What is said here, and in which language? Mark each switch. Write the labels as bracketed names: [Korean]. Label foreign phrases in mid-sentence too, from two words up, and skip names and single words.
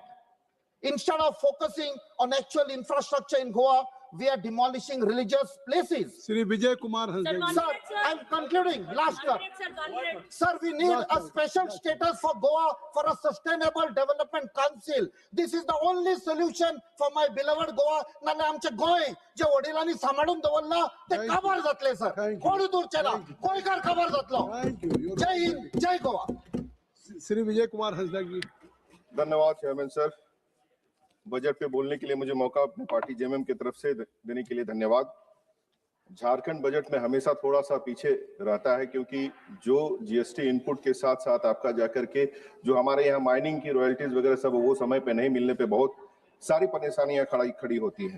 [English] Instead of focusing on actual infrastructure in Goa, we are demolishing religious places. Shri Vijay Kumar has Sir, I'm concluding. Last term. Sir, we need a special status for Goa for a sustainable development council. This is the only solution for my beloved Goa. [Konkani] नाले आमचे गोय जे वडिलांनी सांभाळून दवरला ते काबार जातले सर. कोण दूरचेला गोयकार काबार जातलो. जय हिंद, जय गोवा. श्री विजय कुमार हंसदा. [Hindi] धन्यवाद चेयरमैन सर। बजट पे बोलने के लिए मुझे मौका अपनी पार्टी जेएमएम की तरफ से देने के लिए धन्यवाद। झारखंड बजट में हमेशा थोड़ा सा पीछे रहता है क्योंकि जो जीएसटी इनपुट के साथ साथ आपका जाकर के जो हमारे यहाँ माइनिंग की रॉयल्टीज वगैरह सब वो समय पे नहीं मिलने पे बहुत सारी परेशानियां खड़ी होती हैं।